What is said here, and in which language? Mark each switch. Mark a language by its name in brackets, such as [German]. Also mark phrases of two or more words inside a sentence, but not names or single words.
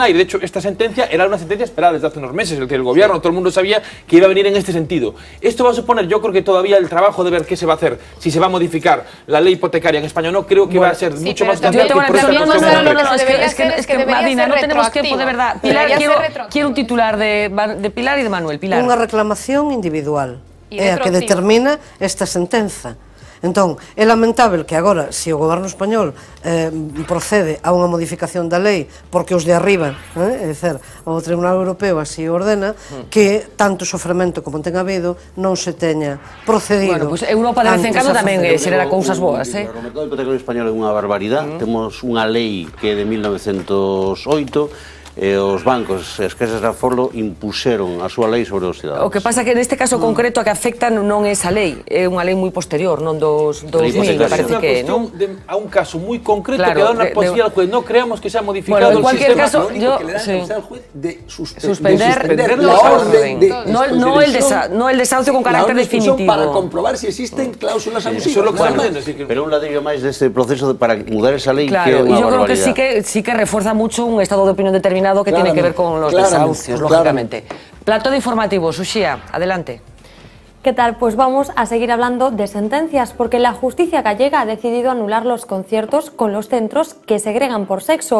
[Spanish] De hecho, esta sentencia era una sentencia esperada desde hace unos meses, el que el gobierno, todo el mundo sabía que iba a venir en este sentido. Esto va a suponer, yo creo que todavía el trabajo de ver qué se va a hacer, si se va a modificar la ley hipotecaria en España o no, creo que va a ser mucho más cambiante que por es que Madina, no tenemos tiempo, de verdad. Pilar, quiero un titular de Pilar y de Manuel. Pilar. [Galician] Unha reclamación individual é a que determina esta sentenza. Entón, é lamentável que agora, se o goberno español procede a unha modificación da lei porque os de arriba, é dizer, o Tribunal Europeo así ordena, que tanto sofrimento como ten habido non se teña procedido. Bueno, pues Europa de vez en cando tamén xera cousas boas, O mercado hipotecario español é unha barbaridade. Temos unha lei que é de 1908, e os bancos e as casas de aforro impuseron a súa lei sobre os cidadanos. O que pasa é que neste caso concreto a que afecta non é esa lei, é unha lei moi posterior, non dos 2000, me parece que é, non? A un caso moi concreto que dá unha posibilidad [Spanish] al juez, [Galician] non creamos que se ha modificado [Spanish] el sistema. Bueno, en cualquier caso, yo que le da al juez de suspender la orden, no el desahucio con carácter definitivo. Para comprobar si existen cláusulas abusivas. [Galician] Pero un ladrillo máis deste proceso para mudar esa lei que é Claro, unha barbaridade. [Spanish] y yo creo que sí que refuerza mucho un estado de opinión determinado que tiene que ver con los desahucios, lógicamente. Plato de informativos, Uxía, adelante. ¿Qué tal? Pues vamos a seguir hablando de sentencias, porque la justicia gallega ha decidido anular los conciertos con los centros que segregan por sexo.